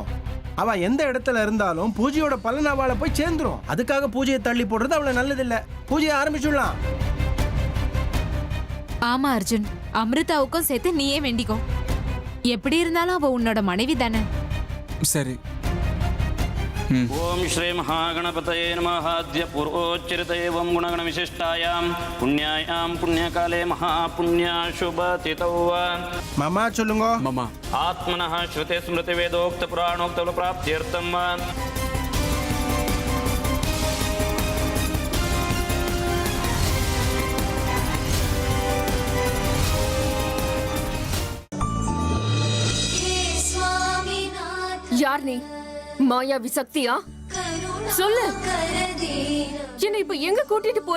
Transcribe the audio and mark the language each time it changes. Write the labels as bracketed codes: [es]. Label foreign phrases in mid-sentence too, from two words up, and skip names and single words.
[ta] அவ எந்த இடத்துல இருந்தாலும் பூஜையோட பலன் அவளை போய் சேர்ந்துரும். அதுக்காக பூஜையை தள்ளி போடுறது அவ்வளவு நல்லது இல்ல. பூஜையை ஆரம்பிச்சுடலாம். ஆமா அர்ஜுன், அமிர்தாவுக்கும் சேர்த்து நீயே வேண்டிக்கோ. எப்படி இருந்தாலும் அவ உன்னோட மனைவி தானே. சரி. [sa] ओम श्री महागणपतये नमः। अद्य पूर्वोच्चरित एवं गुणगण विशिष्टायां पुण्यायां पुण्यकाले महापुण्या शुभतिथौ [ta] மாமா சொல்லுங்க. மாமா, [sa] आत्मनः श्रुते स्मृति वेदोक्त पुराणोक्त प्राप्त्यर्थं [ta] யார் நீ? மாயாவி சக்தியா? சொல்லு. என்ன இப்ப எங்க கூட்டிட்டு போற?